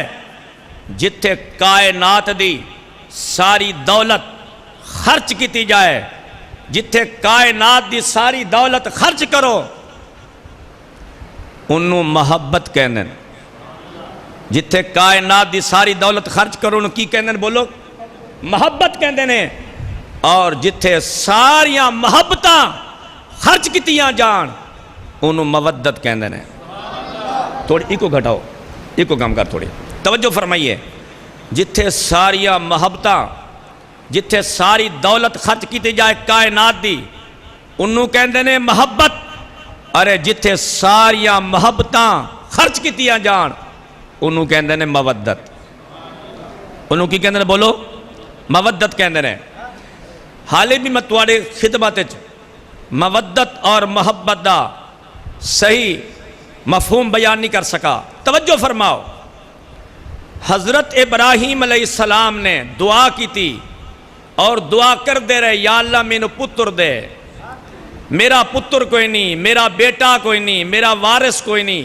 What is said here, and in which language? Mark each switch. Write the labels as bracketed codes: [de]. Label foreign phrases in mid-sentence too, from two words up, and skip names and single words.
[pa] جتھے کائنات دی ساری دولت خرچ کیتی جائے، جتھے کائنات دی ساری دولت خرچ کرو انہوں محبت کہنے، جتھے کائنات دی ساری دولت خرچ کرو انہوں کی کہنے؟ بولو، محبت کہندے نے۔ اور جتھے ساریاں محبتاں خرچ کیتیاں جان انہوں مودت کہندے نے۔ تھوڑی ایکو گھٹاؤ، ایکو کام کر، تھوڑی توجہ فرمائیے۔ جتھے ساریاں محبتاں، جتھے ساری دولت خرچ کیتی جائے کائنات دی انہوں کہندے نے محبت، ارے جتھے ساریاں محبتاں خرچ کیتیاں جان انہوں کہندے نے مودت۔ انہوں کی کہندے نے؟ بولو، مودت کہندے نے۔ حالے بھی میں تواڈے خدمت وچ مودت اور محبت دا صحیح مفہوم بیان نہیں کر سکا۔ توجہ فرماؤ، حضرت ابراہیم [ar] علیہ السلام [pa] نے دعا کی تھی اور دعا کر دے رہے، یا اللہ میں نو پتر دے، میرا پتر کوئی نہیں، میرا بیٹا کوئی نہیں، میرا وارث کوئی نہیں۔